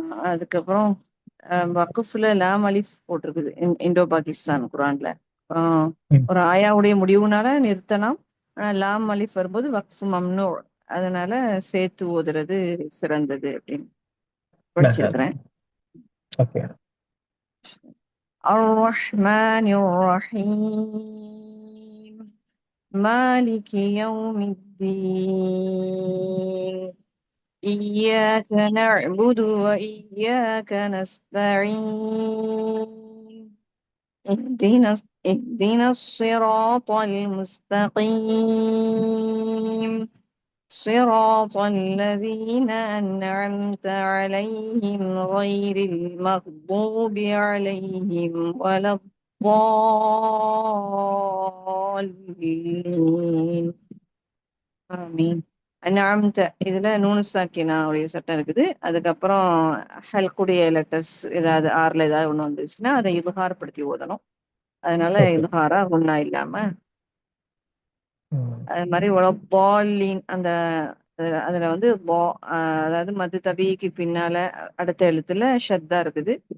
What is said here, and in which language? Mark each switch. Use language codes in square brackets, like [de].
[ta] அதுக்கப்புறம் வக்குஃப்ல லாம் அலிஃப் போட்டிருக்குது இந்தோ பாகிஸ்தான் குரான்ல. ஒரு ஆயாவுடைய முடிவுனால நிறுத்தலாம், ஆனா லாம் அலிஃப் வரும்போது வக்ஃப் மம்னூ, அதனால சேர்த்து ஓதுறது சிறந்தது அப்படின்னு படிச்சிருக்கிறேன். [ar] அர்-ரஹ்மானிர் ரஹீம் மாலிகி யௌமித்தீன் إياك نعبد وإياك نستعين اهدنا الصراط المستقيم صراط الذين أنعمت عليهم غير المغضوب عليهم ولا الضالين. آمين. [ta] அன்அம்த இதுல நூனு சாக்கினாவுடைய சட்டம் இருக்குது. அதுக்கப்புறம் ஹல்குடைய லெட்டர்ஸ் ஏதாவது ஆறுல ஏதாவது ஒண்ணு வந்துச்சுன்னா அதை இதுஹார் படுத்தி ஓதணும். அதனால ஓகே. இதுஹாரா குன்னா இல்லாம ம். அது மாதிரி உலப்பாலின் அந்த அதுல வந்து அதாவது மது தபிக்கு பின்னால அடுத்த எழுத்துல ஷத்தா இருக்குது.